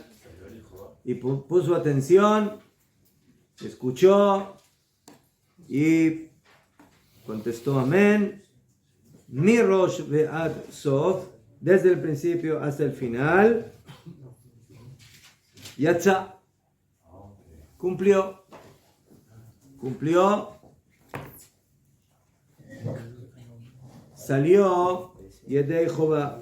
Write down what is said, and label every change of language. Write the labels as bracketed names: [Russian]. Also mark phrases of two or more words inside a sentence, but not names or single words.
[Spanish] Y puso atención, escuchó y contestó amén. [Hebrew] מראש ועד סוף, [Spanish] desde el principio hasta el final. Yatza, cumplió. Salió [Hebrew] ידי חובה.